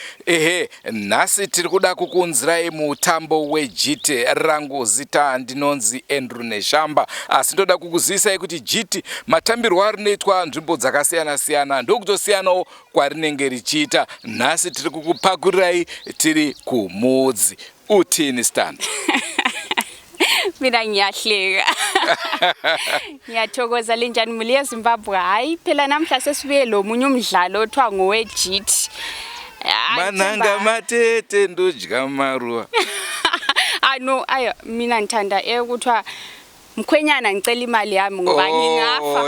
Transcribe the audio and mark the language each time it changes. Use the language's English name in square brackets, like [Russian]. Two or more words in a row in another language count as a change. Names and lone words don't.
[Shona] Nhasi tiri kuda kukunzirai mutambo weJiti. Rangu zita ndinonzi Andrew Neshamba. Asi ndoda kukuzivisai kuti Jiti matambirwo arinoitwa nzvimbo dzakasiyana siyana ndokutosiyanawo kwarinenge richiita. Nhasi tiri kukupakurirai tiri kumudzi. [North Ndebele] Utini stand? Mina ngiyahleka. Ngiyathokoza linjani muli eZimbabwe. Hayi phela namhla sesibuye lo munye umdlalo othiwa ngoweJiti. [Shona] Mananga matete ndodya maruwa. [North Ndebele] No, mina ngithanda ekuthiwa mkhwenyana ngicela imali yami ngoba ngingafa.